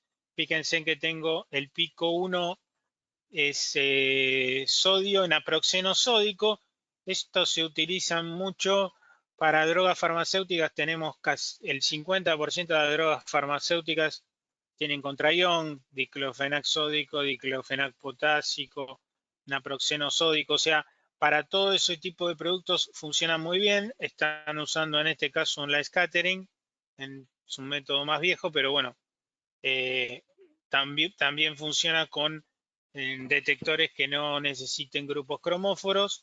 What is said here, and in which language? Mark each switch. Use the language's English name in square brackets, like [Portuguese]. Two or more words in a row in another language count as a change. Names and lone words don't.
[Spanish] Fíjense en que tengo el pico 1 es sodio, naproxeno sódico. Esto se utiliza mucho para drogas farmacéuticas. Tenemos casi el 50% de las drogas farmacéuticas tienen contraión, diclofenac sódico, diclofenac potásico, naproxeno sódico. O sea, para todo ese tipo de productos funciona muy bien. Están usando en este caso un [English] light scattering, [Spanish] es un método más viejo, pero bueno, también funciona con detectores que no necesiten grupos cromóforos.